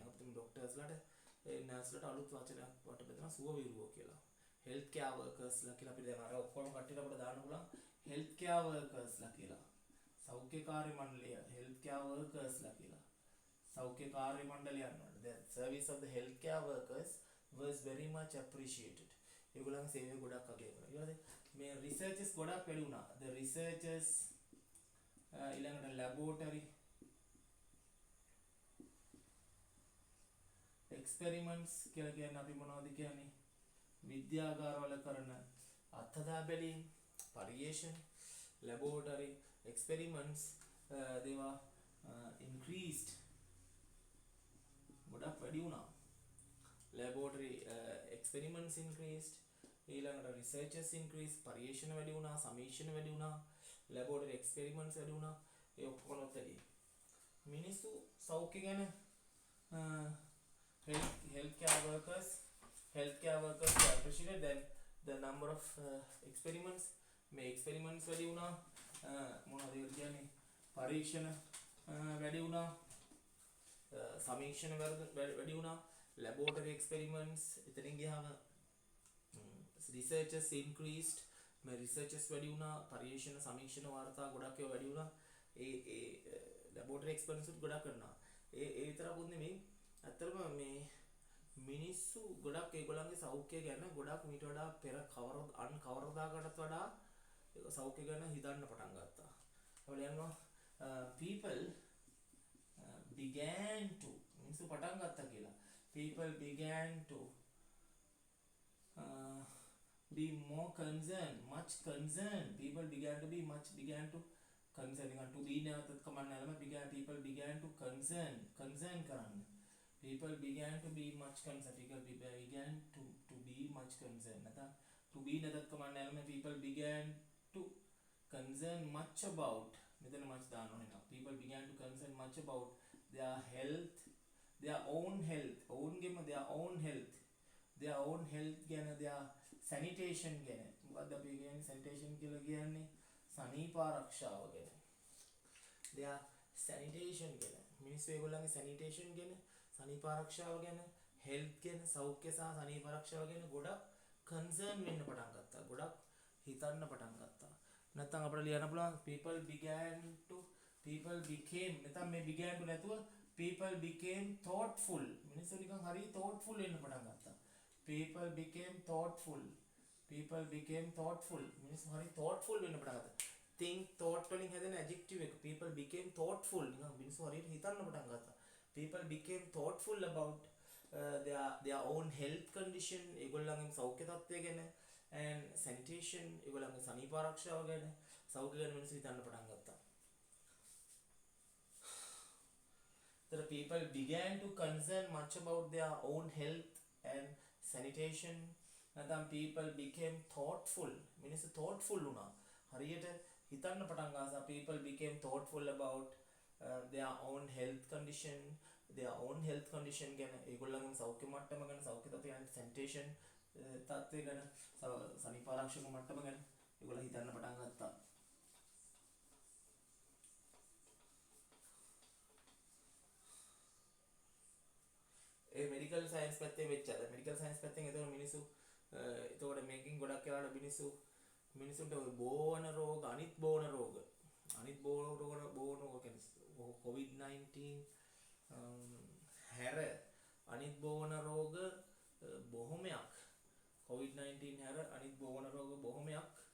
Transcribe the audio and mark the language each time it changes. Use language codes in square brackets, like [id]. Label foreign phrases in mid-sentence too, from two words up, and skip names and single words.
[si] අපිට ડોක්ටර්ස්ලාට නර්ස්ලාට අලුත් වචනයක් වට බෙදනවා සුව විරුවෝ කියලා. [en] health care workers [si] කියලා අපි දැන් අර ඔක්කොම කට්ටියට අපිට දාන්න පුළුවන් [en] health care workers [si] කියලා. සෞඛ්‍ය කාර්ය මණ්ඩලය [en] health care workers [si] කියලා. සෞඛ්‍ය කාර්ය මණ්ඩලයන් වලට [en] the service of the health care workers was very much appreciated. [si] ඒගොල්ලන්ගේ සේවය ගොඩක් අගය කරා. ඊළඟට මේ රිසර්චර්ස් ගොඩක් වැඩි වුණා. [en] the researchers [si] ඊළඟට [en] laboratory experiments [si] කියලා කියන්නේ අපි මොනවද කියන්නේ? විද්‍යාගාරවල කරන අත්හදා බැලීම්, පරිේෂණ, [en] laboratory experiments they were increased. [si] ගොඩක් වැඩි වුණා. [en] laboratory experiments increased. ඊළඟට researchers increased. [si] පරිේෂණ වැඩි වුණා, සමීක්ෂණ වැඩි වුණා, [en] laboratory experiments [si] වැඩි වුණා. ඒ ඔක්කොම වැඩි. මිනිස්සු සෞඛ්‍ය ගැන [en] healthcare workers were appreciated. Then the number of experiments මේ experiments [si] වැඩි වුණා. මොනවද කියන්නේ? පරීක්ෂණ වැඩි වුණා. සමීක්ෂණ වැඩි වුණා. [en] laboratory experiments [si] එතනින් ගියාම [en] researchers increased. [si] මේ researchers වැඩි වුණා. පරීක්ෂණ සමීක්ෂණ වාර්තා ගොඩක් ඒවා වැඩි වුණා. ඒ [en] laboratory experiments [si] ගොඩක් කරනවා. ඒ විතරකුත් නෙමෙයි. අත්‍තරම මේ මිනිස්සු ගොඩක් ඒගොල්ලන්ගේ සෞඛ්‍ය ගැන ගොඩක් මීට වඩා පෙර කවරදාකටත් වඩා ඒක සෞඛ්‍ය ගැන හිතන්න පටන් ගත්තා. ඒවල යනවා [en] people began to [si] මිනිස්සු පටන් ගත්තා කියලා. [en] people began to be more concerned, much concerned. people began to be concerned. to be [si] නැවතත් කමන්න නැලම [en] people began to concern කරන්න. people began to be much concerned. people began to be much concerned. නැත්නම් to be [si] නැතත් කමන්න නැලම [en] people began to concern much about. [si] මෙතන much දාන්න ඕනේ නේද? [en] people began to concern much about their health, their own health. ඔවුන්ගේම their own health ගැන, their sanitation ගැන. [si] මොකද්ද අපි කියන්නේ sanitation කියලා කියන්නේ? සනීප ආරක්ෂාව ගැන. [en] their sanitation [si] ගැන. මිනිස්සු ඒගොල්ලන්ගේ sanitation ගැන, සනීප ආරක්ෂාව ගැන, health ගැන, සෞඛ්‍ය සහ සනීප ආරක්ෂාව ගැන ගොඩක් concern වෙන්න පටන් ගත්තා. ගොඩක් හිතන්න පටන් ගත්තා. නැත්නම් අපිට ලියන්න පුළුවන් [en] people became [si] නැත්නම් මේ [en] began to [si] නැතුව [en] people became thoughtful. [si] මිනිස්සු නිකන් හරි thoughtful වෙන්න පටන් ගත්තා. [en] people became thoughtful. [si] මිනිස්සු හරි thoughtful වෙන්න පටන් ගත්තා. [en] think thought [si] වලින් හැදෙන adjective එක. [en] people became thoughtful. [si] නිකන් මිනිස්සු හරියට හිතන්න පටන් ගත්තා. [en] people became thoughtful about their own health condition [si] ඒගොල්ලන්ගේ සෞඛ්‍ය තත්ත්වය ගැන [en] and sanitation [si] ඒගොල්ලන්ගේ සනීප ආරක්ෂාව ගැන සෞඛ්‍ය ගැන මිනිස්සු හිතන්න පටන් ගත්තා. [en] The people began to concern much about their own health and sanitation. නැත්නම් people became thoughtful. [si] මිනිස්සු thoughtful වුණා. හරියට හිතන්න පටන් ගත්තා. [en] People became thoughtful about their own health condition. Their own health condition [si] ගැන ඒගොල්ලන්ගේ සෞඛ්‍ය මට්ටම ගැන සෞඛ්‍ය තත්ත්වය ගැන sanitation තත්ත්වය ගැන සනීප ආරක්ෂක මට්ටම ගැන ඒගොල්ලෝ හිතන්න පටන් ගත්තා. ඒ [en] medical science [si] පැත්තේ වෙච්චද [en] medical science [si] පැත්තෙන් එතකොට මිනිස්සු එතකොට මේකෙන් ගොඩක් වෙලාවට මිනිසුන්ට ඔය බෝවන රෝග අනිත් බෝවන රෝග කියන්නේ COVID-19 හැර අනිත් බෝවන රෝග බොහොමයක් COVID-19 හැර අනිත් බෝවන රෝග බොහොමයක්